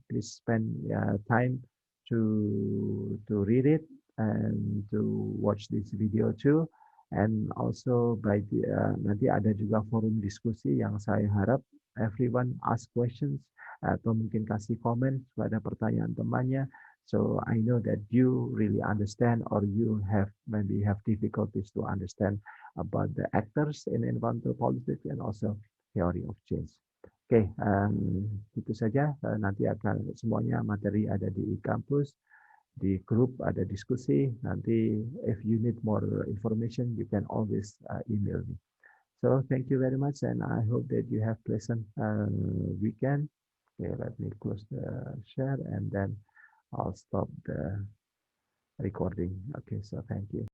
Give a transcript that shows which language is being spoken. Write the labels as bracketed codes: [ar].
[en] Please spend time to read it and to watch this video too. And also [id] nanti ada juga forum diskusi yang saya harap [en] everyone ask questions [id] atau mungkin kasih komen pada pertanyaan temannya. [en] So I know that you really understand, or you maybe have difficulties to understand about the actors in environmental politics and also theory of change. [id] Oke, itu saja. Nanti akan semuanya materi ada di kampus, di grup ada diskusi. Nanti [en] if you need more information, you can always email me. So thank you very much, and I hope that you have pleasant weekend. Okay, let me close the share and then I'll stop the recording. Okay, so thank you.